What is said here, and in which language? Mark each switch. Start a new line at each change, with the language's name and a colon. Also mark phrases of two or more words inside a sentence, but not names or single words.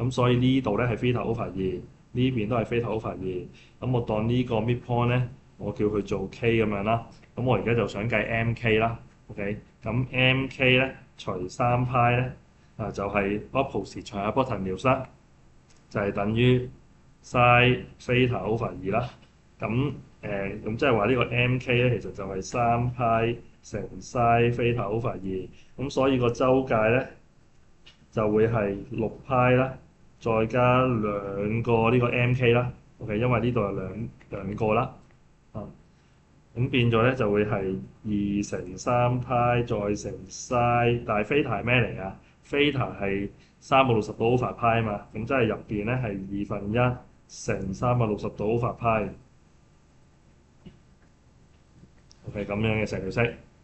Cantonese: 咁所以呢度咧係
English: theta over 2，
Cantonese: 呢邊都係
English: theta over 2。
Cantonese: 咁我當呢個 midpoint 咧，我叫佢做 k 咁樣啦。咁我而家就想計 mk 啦。OK，咁 mk 咧除3π咧。就係 opposite 除下 hypotenuse 啦，就係等於
English: sin theta over 2
Cantonese: 啦。咁即係話呢個 mk 咧，其實就係3π乘
English: sin theta over 2。
Cantonese: 咁所以個周界咧就會係6π啦，再加兩個呢個 mk 啦。OK，因為呢度有兩個啦。咁變咗咧就會係2乘 3π再乘 sin， 但係 theta 係咩嚟啊？theta 係360度 over π 啊嘛，咁即係入邊咧係1/2乘360度 over π。OK，咁樣嘅成條式。